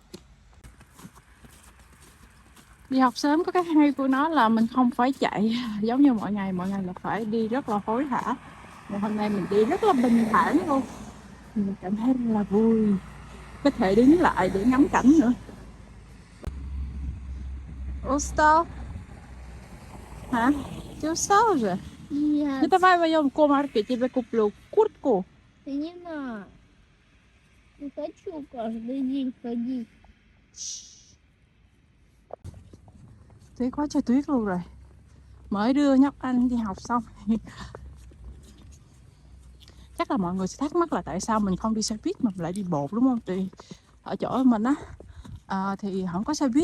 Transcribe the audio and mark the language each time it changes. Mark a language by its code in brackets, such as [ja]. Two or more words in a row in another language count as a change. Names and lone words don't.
[vi] Đi học sớm có cái hay của nó là mình không phải chạy giống như mọi ngày là phải đi rất là hối hả. Mà hôm nay mình đi rất là bình thản luôn. Mình cảm thấy rất là vui, có thể đứng lại để ngắm cảnh nữa. [ru] Устал? Hả? Ты устал уже? Нет, Ну давай вдвоем в комарке, тебе куплю куртку. ты не надо. Не хочу каждый день ходить. [vi] Tuyết quá trời tuyết luôn rồi. Mới đưa nhóc anh đi học xong. Chắc là mọi người sẽ thắc mắc là tại sao mình không đi xe buýt mà mình lại đi bộ, đúng không? Thì ở chỗ mình á thì không có xe buýt.